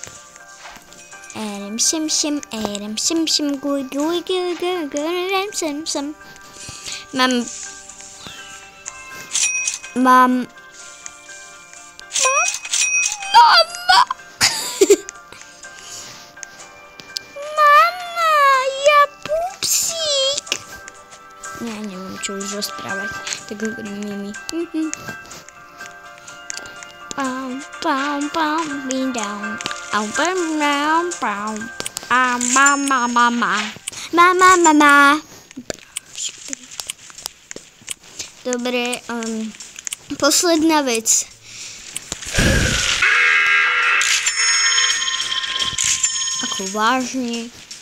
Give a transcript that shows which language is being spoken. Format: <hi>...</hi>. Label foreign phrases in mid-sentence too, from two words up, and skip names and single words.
<sk>Mám Mama, ja pupsík. Ja neviem, čo už rozprávať, tak hovorím Mimi. Pam, pam, pam, me down. Mama. Dobre, posledná vec. Ako vážne.</sk>